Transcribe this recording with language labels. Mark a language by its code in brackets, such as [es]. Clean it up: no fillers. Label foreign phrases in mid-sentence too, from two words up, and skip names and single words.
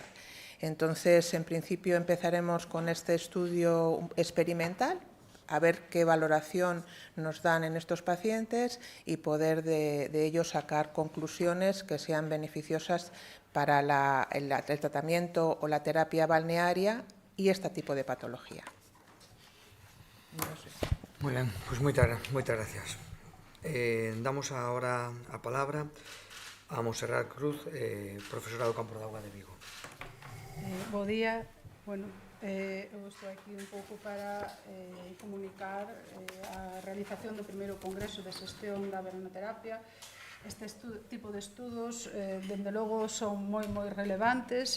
[es] Entonces, en principio, empezaremos con este estudio experimental, a ver qué valoración nos dan en estos pacientes y poder de ellos sacar conclusiones que sean beneficiosas para el tratamiento o la terapia balnearia y este tipo de patología. No sé. Muy bien, pues muchas gracias. [gl] Damos ahora a palabra a Montserrat Cruz, profesora do Campo de Auga de Vigo. Bo día. Bueno, eu estou aquí un pouco para comunicar a realización do primeiro congreso de xestión da veranoterapia. Este tipo de estudos, dende logo, son moi relevantes.